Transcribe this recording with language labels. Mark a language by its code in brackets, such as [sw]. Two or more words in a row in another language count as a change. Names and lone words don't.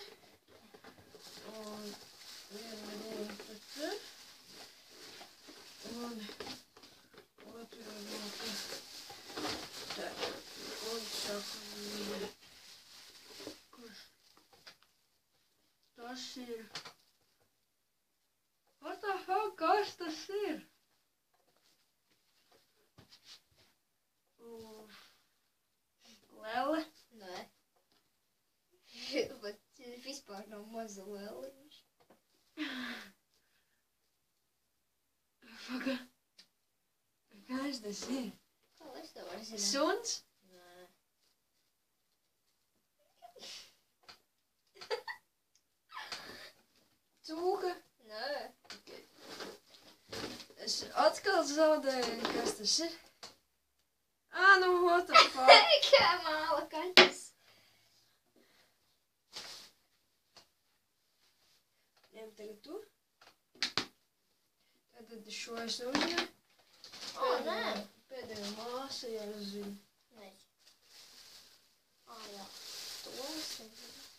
[lv] Un viena roka te. Un otra roka te. Un saka, kurš? Tas ir. [en] What the fuck, [lv] kas tas ir? Lele? Nē. Bet vispār nav maza leliņš. Paga. Kas tas ir? Kā es to varu zināt? Suns? Nē. Cūka? Nē. Es atkal zaudēju, kas tas ir? Nu, [en] what the fuck? [lv] Kā māla kaķis. tagad tu. Tātad šo es uzzinu. Nē. Pēdējā māsa jāzina. Nē. Jā. To es nezinu.